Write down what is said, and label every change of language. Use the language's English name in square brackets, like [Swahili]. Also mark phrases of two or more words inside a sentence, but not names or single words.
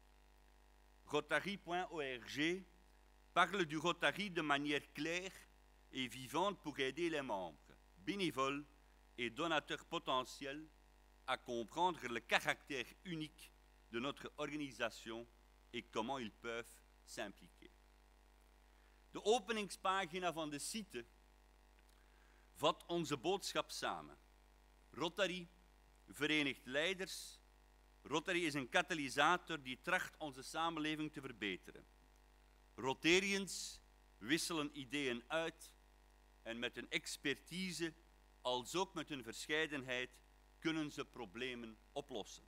[French] Rotary.org parle du Rotary de manière claire et vivante pour aider les membres, bénévoles et donateurs potentiels à comprendre le caractère unique de notre organisation et comment ils peuvent s'impliquer. [Dutch] De openingspagina van de site vat onze boodschap samen. Rotary verenigt leiders. Rotary is een katalysator die tracht onze samenleving te verbeteren. Rotarians wisselen ideeën uit en met hun expertise, als ook met hun verscheidenheid, kunnen ze problemen oplossen.